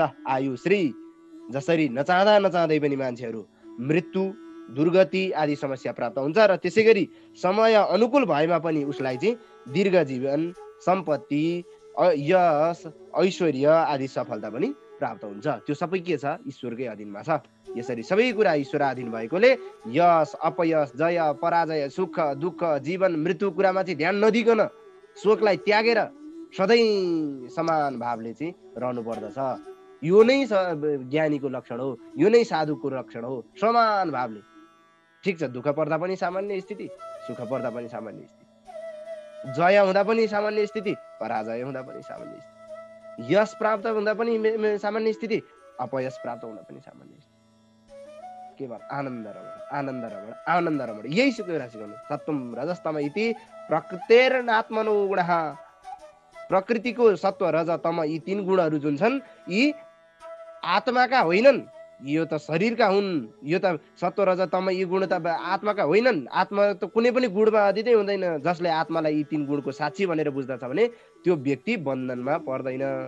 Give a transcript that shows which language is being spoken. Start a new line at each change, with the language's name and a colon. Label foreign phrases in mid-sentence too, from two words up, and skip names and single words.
Nepali: आयु श्री जसरी नचाहँदै पनि मान्छेहरू मृत्यु दुर्गति आदि समस्या प्राप्त हुन्छ, र त्यसै गरी समय अनुकूल भएमा पनि उसलाई चाहिँ दीर्घ जीवन, सम्पत्ति, यश, ऐश्वर्य आदि सफलता पनि प्राप्त हुन्छ। त्यो सबै के छ, ईश्वरकै अधीनमा छ। यसरी सबै कुरा ईश्वराधीन भएकोले यश अपयश, जय पराजय, सुख दुःख, जीवन मृत्यु कुरामा चाहिँ ध्यान नदिकन शोकलाई त्यागेर सधैँ समान भावले चाहिँ रहनु पर्दछ। यो नै ज्ञानीको लक्षण हो, यो नै साधुको लक्षण हो, समान भावले। ठिक छ, दुःख पर्दा पनि सामान्य स्थिति, सुख पर्दा पनि सामान्य स्थिति, जय हुँदा पनि सामान्य स्थिति, पराजय हुँदा पनि सामान्य स्थिति, यश प्राप्त हुँदा पनि सामान्य स्थिति, अपयश प्राप्त हुँदा पनि सामान्य स्थिति। केवल आनन्द रमण, आनन्द रमण, यही कुरा सिकाउनु।
Sanskrit: सत्वम रजस्तम इति प्रकृतेर्नात्मनो गुणः।
Nepali: प्रकृतिको सत्व रज तम यी तीन गुणहरू जुन छन् यी आत्माका होइनन्, यो त शरीरका हुन्। यो त सत्व रज तम यी गुण त आत्माका होइनन्। आत्मा त कुनै पनि गुणमा अधीनै हुँदैन। जसले आत्मालाई यी तीन गुणको साक्षी भनेर बुझ्दछ भने त्यो व्यक्ति बन्धनमा पर्दैन।